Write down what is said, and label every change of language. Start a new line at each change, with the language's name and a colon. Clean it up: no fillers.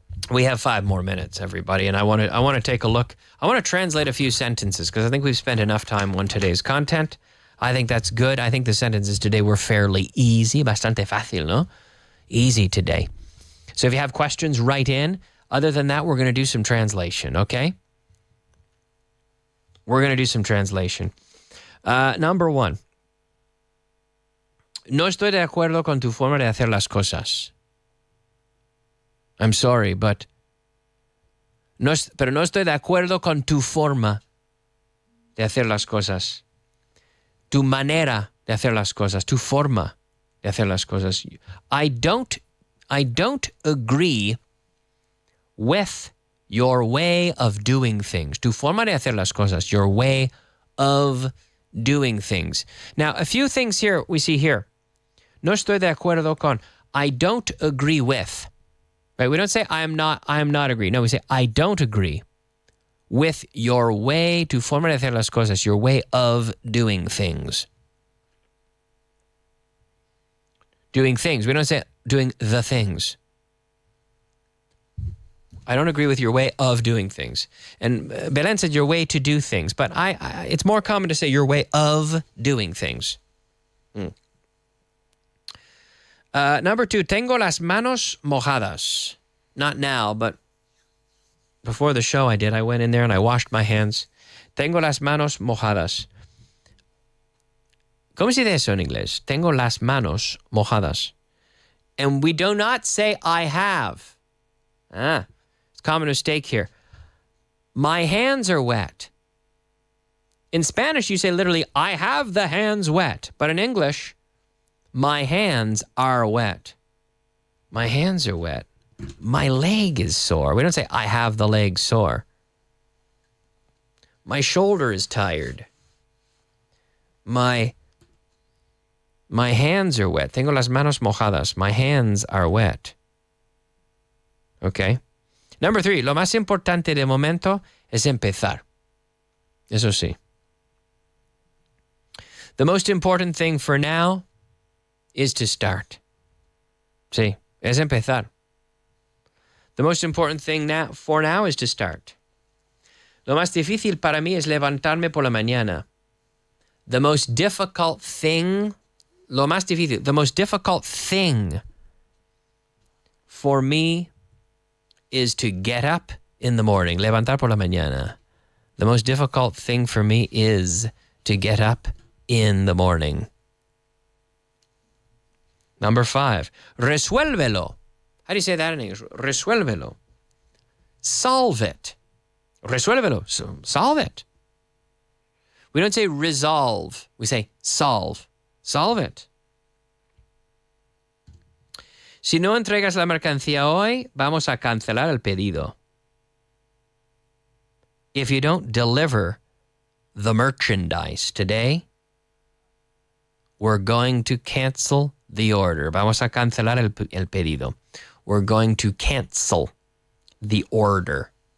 English: We have 5 more minutes, everybody, and I want to take a look. I want to translate a few sentences because I think we've spent enough time on today's content. I think that's good. I think the sentences today were fairly easy,
Spanish: bastante fácil, no?
English: Easy today. So if you have questions, write in. Other than that, we're going to do some translation, okay? We're going to do some translation. Number 1.
Spanish: No estoy de acuerdo con tu forma de hacer las cosas.
English: I'm sorry, but
Spanish: pero no estoy de acuerdo con tu forma de hacer las cosas. Tu manera de hacer las cosas. Tu forma de hacer las cosas.
English: I don't agree with your way of doing things.
Spanish: Tu forma de hacer las cosas.
English: Your way of doing things. Now, a few things here we see here.
Spanish: No estoy de acuerdo con.
English: I don't agree with. Right? We don't say I am not agree. No, we say I don't agree with your way,
Spanish: tu forma de hacer las cosas,
English: your way of doing things. Doing things. We don't say doing the things. I don't agree with your way of doing things. And Belen said your way to do things, but it's more common to say your way of doing things. Number 2,
Spanish: tengo las manos mojadas.
English: Not now, but before the show I went in there and I washed my hands.
Spanish: Tengo las manos mojadas. ¿Cómo se dice eso en inglés? Tengo las manos mojadas.
English: And we do not say I have. It's a common mistake here. My hands are wet. In Spanish, you say literally, I have the hands wet. But in English, my hands are wet. My hands are wet. My leg is sore. We don't say, I have the leg sore. My shoulder is tired. My hands are wet.
Spanish: Tengo las manos mojadas.
English: My hands are wet. Okay. Number 3,
Spanish: lo más importante de momento es empezar. Eso sí.
English: The most important thing for now is to start.
Spanish: Sí, es empezar.
English: The most important thing for now is to start.
Spanish: Lo más difícil para mí es levantarme por la mañana.
English: The most difficult thing,
Spanish: lo más difícil,
English: the most difficult thing for me is to get up in the morning.
Spanish: Levantar por la mañana.
English: The most difficult thing for me is to get up in the morning. Number 5.
Spanish: Resuélvelo.
English: How do you say that in English?
Spanish: Resuélvelo.
English: Solve it. Resuélvelo. Solve it. We don't say resolve. We say solve. Solve it.
Spanish: Si no entregas la mercancía hoy, vamos a cancelar el pedido.
English: If you don't deliver the merchandise today, we're going to cancel the order.
Spanish: Vamos a cancelar el pedido.
English: We're going to cancel the order.